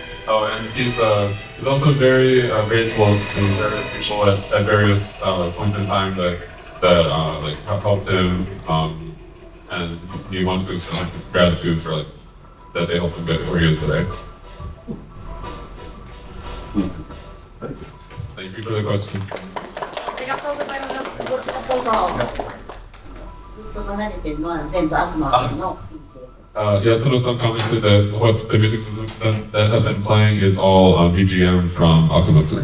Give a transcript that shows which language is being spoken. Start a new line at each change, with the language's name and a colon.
English: Oh, and he's also very grateful to various people at various points in time that like helped him, and he wants to extend gratitude for like that they helped him get where he is today. Thank you for the question.
Japanese: ありがとうございます。ずっと離れてるのは全部悪魔の。
English: Yasuno-san commented that what's the music system that has been playing is all BGM from Akuma.